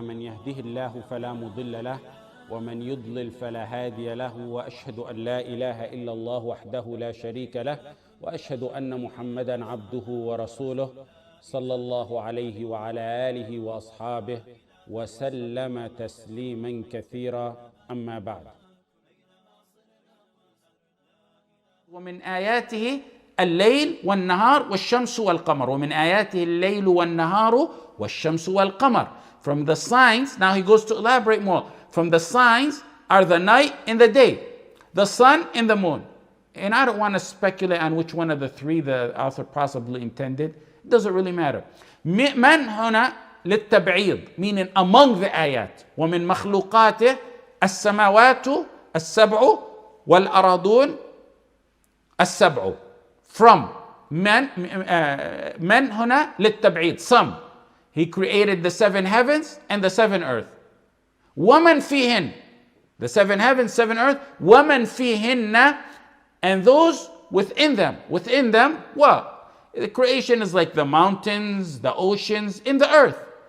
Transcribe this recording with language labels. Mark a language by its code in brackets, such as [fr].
[ar] من يهده الله فلا مضل له ومن يضلل فلا هادي له، وأشهد أن لا إله إلا الله وحده لا شريك له، وأشهد أن محمدا عبده ورسوله صلى الله عليه وعلى آله وأصحابه وسلم تسليما كثيرا. أما بعد. ومن آياته الليل والنهار والشمس والقمر. ومن آياته الليل والنهار والشمس والقمر. [en] From the signs, now he goes to elaborate more. From the signs are the night and the day, the sun and the moon. And I don't want to speculate on which one of the three the author possibly intended. It doesn't really matter. [ar] من هنا للتبعيض, [en] meaning among the [ar] آيات. ومن مخلوقاته السماوات السبع والأراضون السبع. [en] From [ar] من هنا للتبعيض, [en] some. He created the seven heavens and the seven earth. [ar] ومن فيهن, [en] the seven heavens, seven earth. [ar] ومن فيهن, [en] and those within them. Within them, what? The creation is like the mountains, the oceans, in the earth.